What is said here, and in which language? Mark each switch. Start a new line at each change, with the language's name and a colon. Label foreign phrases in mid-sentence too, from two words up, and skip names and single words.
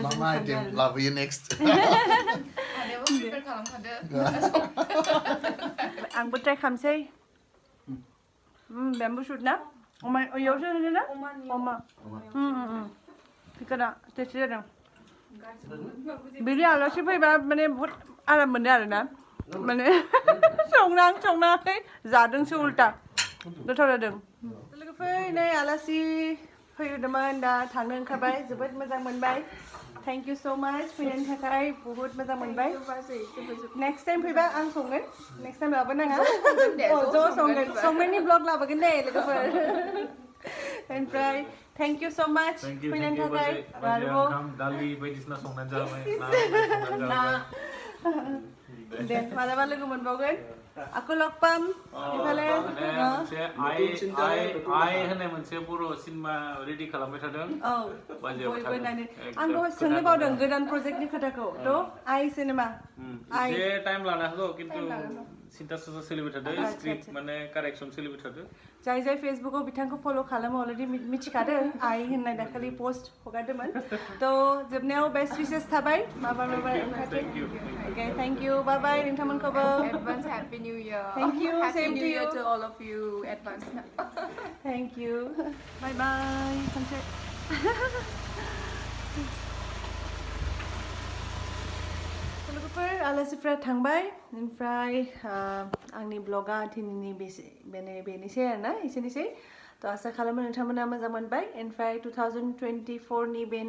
Bodo: मा आइटेम लाबोयो नेक्स्ट आंबो ट्राइ खालामसै बेम्बु सुट ना अमा इयावसो होनो ना अमा थिगानो टेस्टि जादों बिदि आलासि फैबा माने
Hindi: बहुत आराम
Bodo: मोनो आरोना माने संनाङाखै जादोंसो उल्टा गोथाव जादों लोगोफोर नै आलासि फैदोंमोन दा थांनो ओंखारबाय जोबोद मोजां मोनबाय
English: thank you so much
Bodo: फैनायनि थाखाय बहुत मोजां मोनबाय
English: next time
Bodo: फैबा आं संगोन
English: next time
Bodo: लाबोनाङा ज' संनायनि ब्लग लाबोगोन दे लोगोफोर ओमफ्राय
English: thank you so much
Bodo: फैनायनि थाखाय दालि बायदिसिना संनानै जाबाय दे मालाबा लोगो मोनबावगोन aku log pam इफाले आइ होननाय मोनसे बर' सिनेमा रेडि खालामबाय थादों औ बयबो नायनो आं दहाय सोंनो बावदों गोदान प्रजेक्टनि खोथाखौ थ' आइ सिनेमा एसे टाइम लानो हागौ खिन्थु सिन्था सासा सोलिबाय थादों स्क्रिप्ट माने कारेक्सन सोलिबाय थादों जाय फेसबुकाव बिथांखौ फल' खालामो अलरेडि मिथिखादों आइ होननाय दाखालि पोस्ट हगारदोंमोन थ' जोबनायाव
English: best wishes
Bodo: थाबाय माबा ओंखारदों
English: okay thank you bye bye
Bodo: नोंथांमोनखौबो
English: Advance Happy New Year. Thank you. Happy Same New to Year you. to all of you. Advance. Thank you. Bye bye.
Bodo: लोगोफोर आलासिफ्रा थांबाय ओमफ्राय आंनि ब्लगा दिनैनि बेनोसै आरोना एसेनोसै थ' आसा खालामो नोंथांमोना मोजां मोनबाय ओमफ्राय 2024नि बेनो